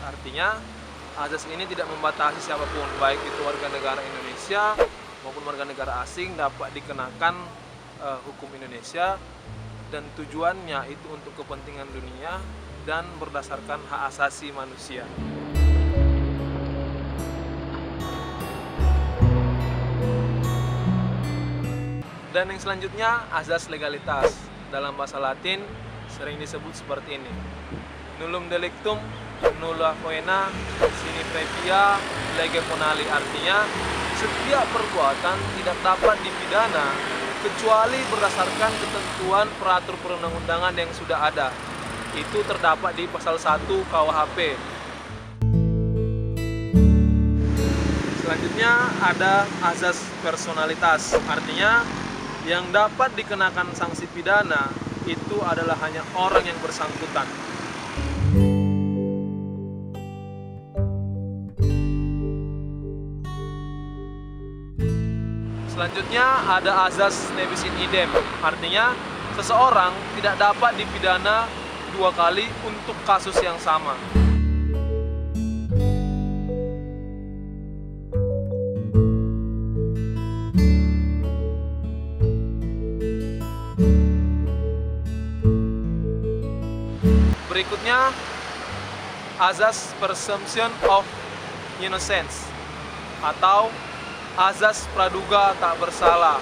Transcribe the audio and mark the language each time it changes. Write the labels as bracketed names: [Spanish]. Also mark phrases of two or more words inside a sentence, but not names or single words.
[Indonesian] Artinya, azas ini tidak membatasi siapapun, baik itu warga negara Indonesia maupun warga negara asing dapat dikenakan hukum Indonesia, dan tujuannya itu untuk kepentingan dunia dan berdasarkan hak asasi manusia. Dan yang selanjutnya, azas legalitas. Dalam bahasa Latin sering disebut seperti ini: [Latin] nullum delictum nulla poena sine previa lege ponali. [Indonesian] Artinya, setiap perbuatan tidak dapat dipidana kecuali berdasarkan ketentuan peratur perundang-undangan yang sudah ada. Itu terdapat di pasal 1 KUHP. Selanjutnya ada azas personalitas. Artinya, yang dapat dikenakan sanksi pidana itu adalah hanya orang yang bersangkutan. Selanjutnya ada azas [Latin] ne bis in idem. [Indonesian] Artinya, seseorang tidak dapat dipidana 2 kali untuk kasus yang sama. Berikutnya, azas [English] presumption of innocence [Indonesian] atau azas praduga tak bersalah.